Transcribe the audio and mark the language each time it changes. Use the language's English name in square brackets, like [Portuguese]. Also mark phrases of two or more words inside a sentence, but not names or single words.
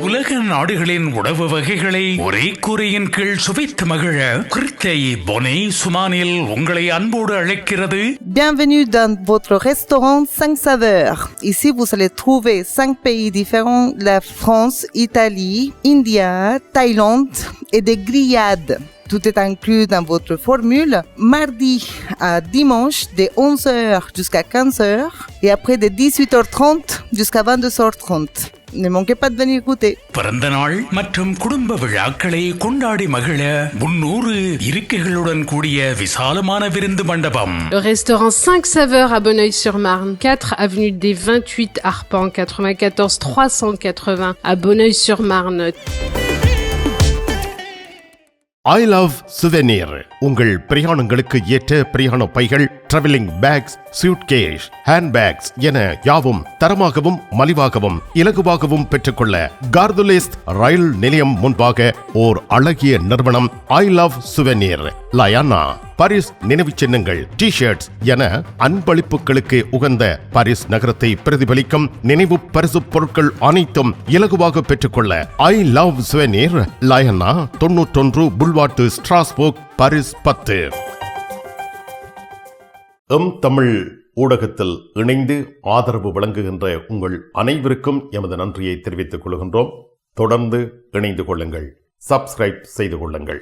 [Tamil] உலக நாடுகளின் உணவு வகைகளை ஒரே கூரையின் கீழ் சுவைத்து மகிழ கிருத்தை பொனே சுமானில் உங்களை அன்போடு அழைக்கிறது. [French] Bienvenue dans votre restaurant 5 saveurs. Ici, vous allez trouver 5 pays différents, la France, Italie, India, Thaïlande et des grillades. Tout est inclus dans votre formule. Mardi à dimanche, de 11h jusqu'à 15h et après de 18h30 jusqu'à 22h30. Ne manquez pas de venir goûter. [Tamil] பிறந்த நாள் மற்றும் குடும்ப விழாக்களை கொண்டாடி மகிழ 300 இருக்கைகளுடன் கூடிய விசாலமான விருந்து மண்டபம். [French] Le restaurant 5 saveurs à Bonneuil-sur-Marne, 4 avenue des 28 Arpents, 94 380 à Bonneuil-sur-Marne. I love souvenir. [Tamil] உங்கள் பிரயாணங்களுக்கு ஏற்ற பிரயாண பைகள், [English] travelling bags, [Tamil] சூட்கேஸ், ஹேண்ட்பேக்ஸ் என யாவும் தரமாகவும் மலிவாகவும் இலகுவாகவும் பெற்றுக்கொள்ள கார்துலேஸ் ரயில் நிலையம் முன்பாக ஓர் அழகிய நிறுவனம் I love souvenir. லயானா பாரிஸ் நினைவு சின்னங்கள், டி-ஷர்ட்ஸ் என அன்பளிப்புகளுக்கு உகந்த பாரிஸ் நகரத்தை பிரதிபலிக்கும் நினைவு பரிசு பொருட்கள் அனைத்தும் இலகுவாக பெற்றுக்கொள்ள I love souvenir. லயானா 91 புல்வார்ட் ஸ்ட்ராஸ்போர்க், பாரிஸ் 10. தமிழ் ஊடகத்தில் இணைந்து ஆதரவு வழங்குகின்ற உங்கள் அனைவருக்கும் எமது நன்றியை தெரிவித்துக் கொள்கின்றோம். தொடர்ந்து இணைந்து கொள்ளுங்கள், சப்ஸ்கிரைப் செய்து கொள்ளுங்கள்.